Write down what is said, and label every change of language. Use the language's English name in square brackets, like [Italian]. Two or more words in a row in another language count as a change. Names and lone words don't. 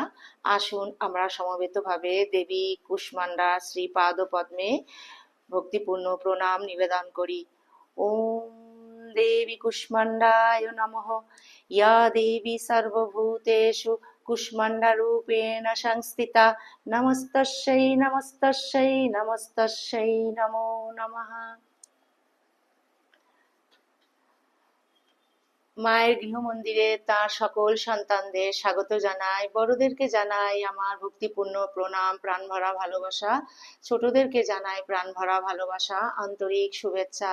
[Bangla] আসুন আমরা সমবেতভাবে দেবী কুষ্মান্ডা শ্রীপাদ পদ্মে ভক্তিপূর্ণ প্রণাম নিবেদন করি। [Sanskrit] ওম দেবী কুষ্মান্ডায় নমঃ। ইয়া দেবী সর্বভূতেষু কুষ্মান্ডা রূপেণ সংস্থিতা। নমস্তস্যৈ নমস্তস্যৈ নমস্তস্যৈ নমো নমঃ। [Bangla] মায়ের গৃহমন্দিরে তার সকল সন্তানদের স্বাগত জানাই। বড়দেরকে জানাই আমার ভক্তিপূর্ণ প্রণাম, প্রাণভরা ভালোবাসা। ছোটদেরকে জানাই প্রাণভরা ভালোবাসা, আন্তরিক শুভেচ্ছা।